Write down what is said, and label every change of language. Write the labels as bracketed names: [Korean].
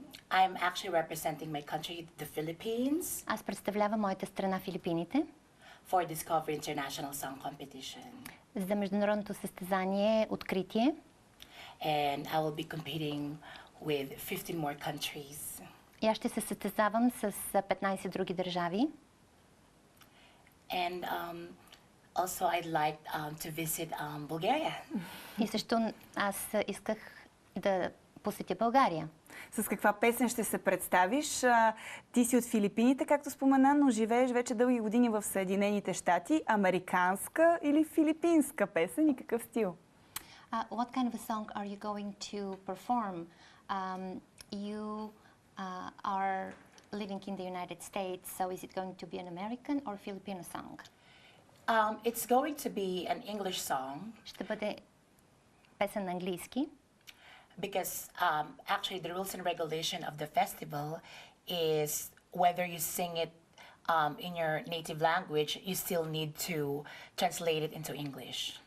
[English] I'm actually representing my country, the Philippines, [Bulgarian] Аз представлявам моята страна Филипините [English] for Discover International Song Competition. [Bulgarian] за международното състезание Откритие. [English] And I will be competing with 15 more countries. [Bulgarian] И аз ще се състезавам с 15 други държави. [English] And also I'd like to visit Bulgaria. [Bulgarian] И също аз исках да посетя България. С каква песен ще се представиш? Ти си от Филипините, както спомена, но живееш вече дълги години в Съединените щати. Американска или филипинска песен и какъв стил? [English] What kind of a song are you going to perform? You are living in the United States, so is it going to be an American or Filipino song? It's going to be an English song [Bulgarian] Ще бъде песен на английски, [English] because actually the rules and regulation of the festival is whether you sing it in your native language, you still need to translate it into English.